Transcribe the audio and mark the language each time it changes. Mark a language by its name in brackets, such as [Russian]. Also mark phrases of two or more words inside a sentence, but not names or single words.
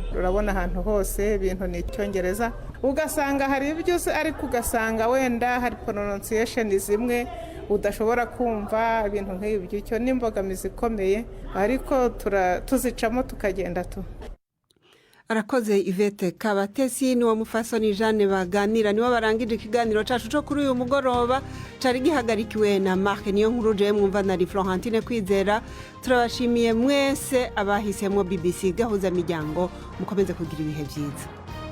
[Kinyarwanda] Urabona ahantu hose ibintu ni Icyongereza, ugasanga hari ibyo ariko ugasanga wenda hari pronunciation zimwe udashobora kumva, ibintu nk'ibyo. Icyo ni imbogamizi ikomeye, ariko tuzicamo tukagenda tu. [Rundi] Arakoze Yvette Kabatesi, ni wa mufasoni Jeanne baganira, niwe barangije ikiganiro cacu cyo kuri uyu mugoroba, cari gihagarikiwe na Mark Niyonkuru, je mwumva na Florentine Kwizera. Turabashimiye mwese abahisemwo BBC Gahuzamiryango, mukomeze kugira ibihe byiza.